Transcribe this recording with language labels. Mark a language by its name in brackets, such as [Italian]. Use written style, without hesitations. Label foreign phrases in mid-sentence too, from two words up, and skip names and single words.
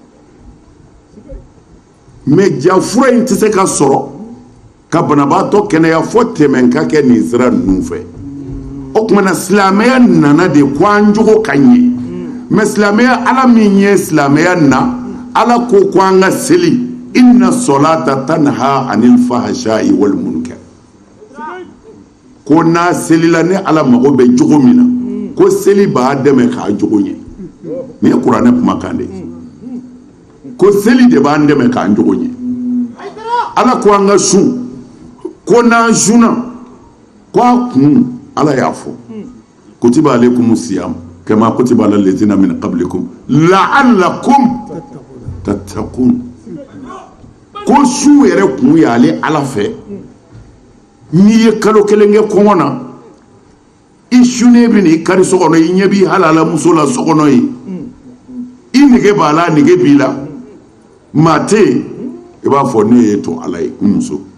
[Bambara] mais ja fura in tɛ se ka sɔrɔ ka banabaatɔ kɛnɛya fo tɛmɛ ka kɛ nin sira ninnu fɛ o tumana silamɛya nana de ko an jogo ka ɲɛ mais silamɛya ala min ye silamɛya na ala ko ko an ka seli [Arabic] إن الصلاة تنهى عن الفحشاء والمنكر [Bambara] ko n'a selila ne ala mago bɛ jogo min na ko seli b'a dɛmɛ k'a jogo ɲɛ nin ye kuranɛ kumakan de ye ko seli de b'an dɛmɛ k'an jogo ɲɛ ala ko an ka sun ko n'an sunna ko a kun ala y'a fɔ kutiba [Arabic] عليكم الصيام كما كتب على الذين من قبلكم لعلكم تتقون [Bambara] ko su yɛrɛ kun y'ale ala fɛ n'i ye kalo kelen kɛ kɔngɔ na i sunnen bɛ n'i kari so kɔnɔ i ɲɛ b'i halala muso la so kɔnɔ ye i nege b'a la nege b'i la maa tɛ yen i b'a fɔ ne ye to ala ye n muso